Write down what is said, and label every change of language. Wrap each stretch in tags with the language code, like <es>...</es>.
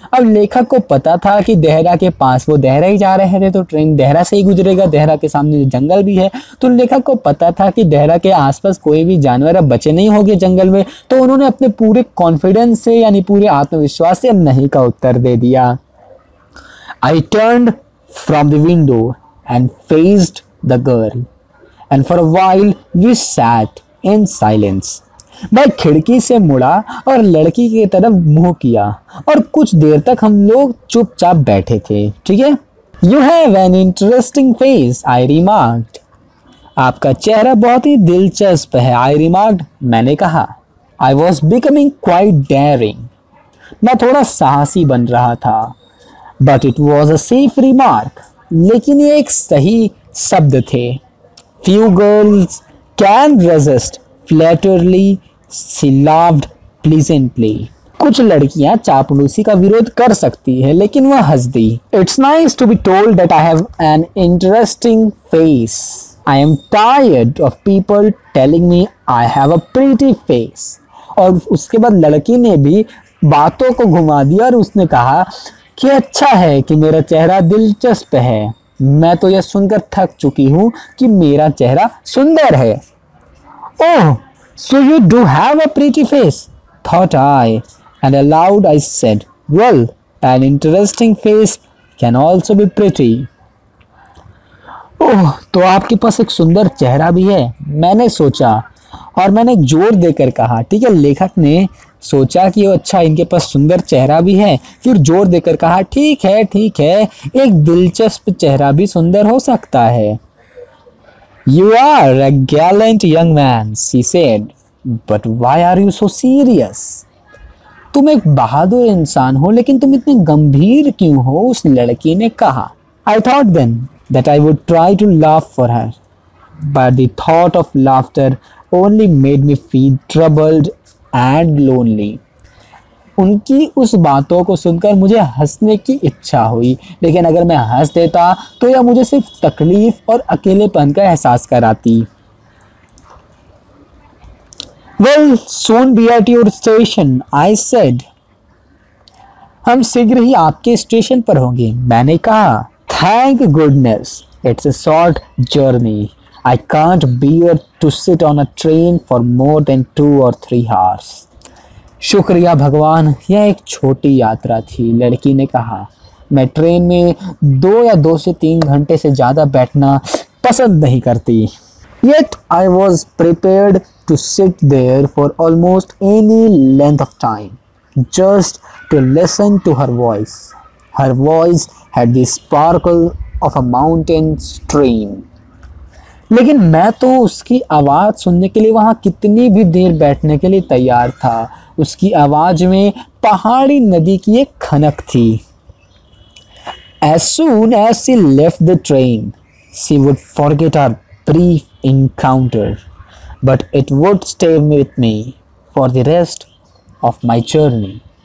<hi>अब लेखक को पता था कि देहरा के पास, वो देहरा ही जा रहे थे तो ट्रेन देहरा से ही गुजरेगा, देहरा के सामने जंगल भी है, तो लेखक को पता था कि देहरा के आसपास कोई भी जानवर अब बचे नहीं होंगे जंगल में। तो उन्होंने अपने पूरे कॉन्फिडेंस से यानी पूरे आत्मविश्वास से नहीं का उत्तर दे दिया।</hi> <en>I turned from the window and faced the girl, and for a while we sat in silence.</en> <hi>मैं खिड़की से मुड़ा और लड़की की तरफ मुंह किया और कुछ देर तक हम लोग चुपचाप बैठे थे। ठीक है।</hi> <en>You have an interesting face, I remarked.</en> <hi>आपका चेहरा बहुत ही दिलचस्प है,</hi> <en>I remarked.</en> <hi>मैंने कहा।</hi> <en>I was becoming quite daring.</en> <hi>मैं थोड़ा साहसी बन रहा था।</hi> <en>But it was a safe remark.</en> <hi>लेकिन ये एक सही शब्द थे।</hi> <en>Few girls can resist flattery. She laughed pleasantly.</en> <hi>कुछ लड़कियां चापलूसी का विरोध कर सकती है, लेकिन वह हंस दी।</hi> <en>It's nice to be told that I have an interesting face. I am tired of people telling me I have a pretty face.</en> <hi>और उसके बाद लड़की ने भी बातों को घुमा दिया और उसने कहा कि अच्छा है कि मेरा चेहरा दिलचस्प है, मैं तो यह सुनकर थक चुकी हूँ कि मेरा चेहरा सुंदर है। ओह,</hi> <en>so you do have a pretty face, thought I, and aloud I said, well, an interesting face can also be pretty.</en> <hi>ओह, तो आपके पास एक सुंदर चेहरा भी है, मैंने सोचा और मैंने जोर देकर कहा। ठीक है, लेखक ने सोचा कि अच्छा इनके पास सुंदर चेहरा भी है, फिर जोर देकर कहा ठीक है, एक दिलचस्प चेहरा भी सुंदर हो सकता है।</hi> <en>You are a gallant young man, she said, but why are you so serious?</en> <hi>तुम एक बहादुर इंसान हो, लेकिन तुम इतने गंभीर क्यों हो? उस लड़की ने कहा।</hi> <en>I thought then that I would try to laugh for her, but the thought of laughter only made me feel troubled and lonely.</en> <hi>उनकी उस बातों को सुनकर मुझे हंसने की इच्छा हुई, लेकिन अगर मैं हंस देता तो यह मुझे सिर्फ तकलीफ और अकेलेपन का एहसास कराती।</hi> <en>Well, soon be at your station, I said.</en> <hi>हम शीघ्र ही आपके स्टेशन पर होंगे, मैंने कहा।</hi> <en>Thank goodness, it's a short journey. I can't bear to sit on a train for more than 2 or 3 hours.</en> <hi>शुक्रिया भगवान, यह एक छोटी यात्रा थी, लड़की ने कहा। मैं ट्रेन में 2 से 3 घंटे से ज़्यादा बैठना पसंद नहीं करती।</hi> <en>Yet I was prepared to sit there for almost any length of time, just to listen to her voice. Her voice had the sparkle of a mountain stream.</en> <hi>लेकिन मैं तो उसकी आवाज़ सुनने के लिए वहाँ कितनी भी देर बैठने के लिए तैयार था। उसकी आवाज़ में पहाड़ी नदी की एक खनक थी।</hi> <en>As soon as she left the train, she would forget our brief encounter, but it would stay with me for the rest of my journey.</en>